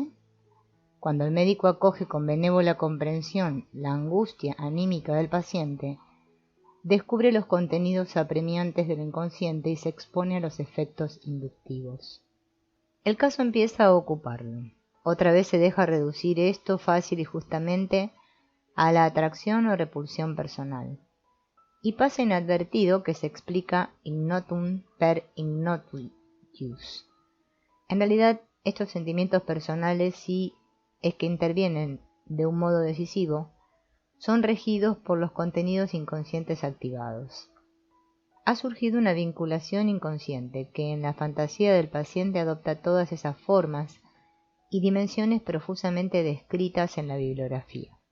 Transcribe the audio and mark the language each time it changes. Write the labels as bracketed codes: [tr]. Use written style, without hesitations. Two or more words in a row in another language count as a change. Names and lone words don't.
[es] Cuando el médico acoge con benévola comprensión la angustia anímica del paciente, descubre los contenidos apremiantes del inconsciente y se expone a los efectos inductivos. El caso empieza a ocuparlo. Otra vez se deja reducir esto fácil y justamente a la atracción o repulsión personal, y pasa inadvertido que se explica [la] ignotum per ignotius. [es] En realidad, estos sentimientos personales, si es que intervienen de un modo decisivo, son regidos por los contenidos inconscientes activados. Ha surgido una vinculación inconsciente que en la fantasía del paciente adopta todas esas formas y dimensiones profusamente descritas en la bibliografía.